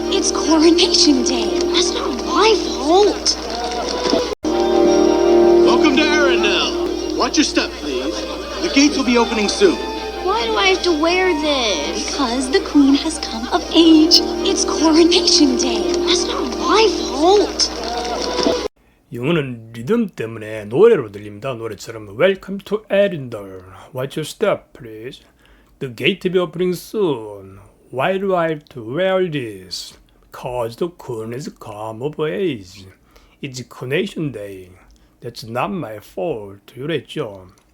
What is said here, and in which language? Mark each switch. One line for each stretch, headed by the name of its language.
English: It's coronation day. That's not my fault. Welcome to Arendelle. Watch your step, please. The gates will be opening soon. Why do I have to wear this? Because the queen has come of age. It's coronation day. That's not my fault.
Korean: 영어는 리듬 때문에 노래로 들립니다. 노래처럼
English: Welcome to Arendelle. Watch your step, please. The gate will be opening soon. Why do I have to wear this? Because the queen has come of age. It's coronation day. That's not my fault.
Korean: 이랬죠.